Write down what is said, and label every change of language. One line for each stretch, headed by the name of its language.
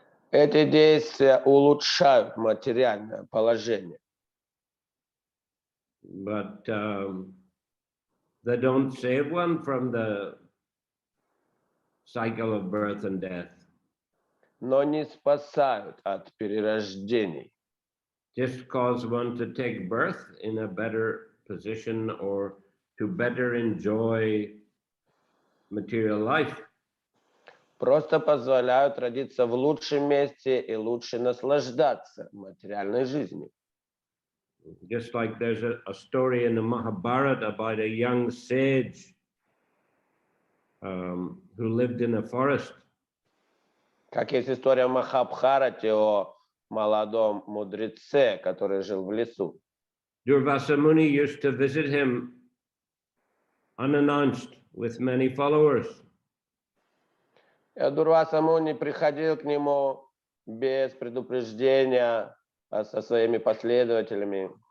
Russian: Эти действия улучшают материальное положение.
English: But they don't save one from the cycle of birth and death.
Russian: Но не спасают от перерождений.
English: Just cause one to take birth in a better position or to better enjoy material life.
Russian: Просто позволяют родиться в лучшем месте и лучше наслаждаться материальной жизнью.
English: Just like there's a story in the Mahabharata about a young sage who lived in a forest.
Russian: Как есть история в Махабхарате о молодом мудреце, который жил в лесу.
English: Durvasa Muni used to visit him unannounced with many followers.
Russian: Дурваса Муни приходил к нему без предупреждения со своими последователями.